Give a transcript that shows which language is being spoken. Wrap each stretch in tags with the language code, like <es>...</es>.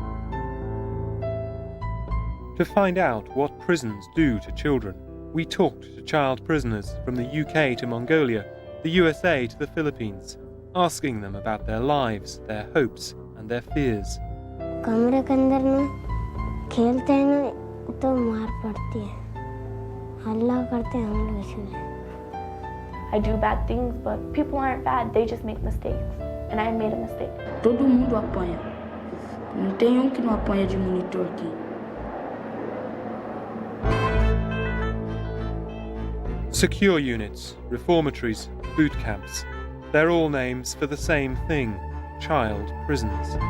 <en>To find out what prisons do to children, we talked to child prisoners from the UK to Mongolia, the USA to the Philippines, asking them about their lives, their hopes and their fears.</en> <hi>कमरे के अंदर ना खेलते हैं ना तो मार पड़ती है हल्ला करते हैं हम लोग इसलिए</hi> <en>I do bad things, but people aren't bad, they just make mistakes. And I made a mistake.</en> <pt>Todo mundo apanha. Não tem que não apanha de monitor aqui.</pt> <en>Secure units, reformatories, boot camps. They're all names for the same thing, child prisons.</en>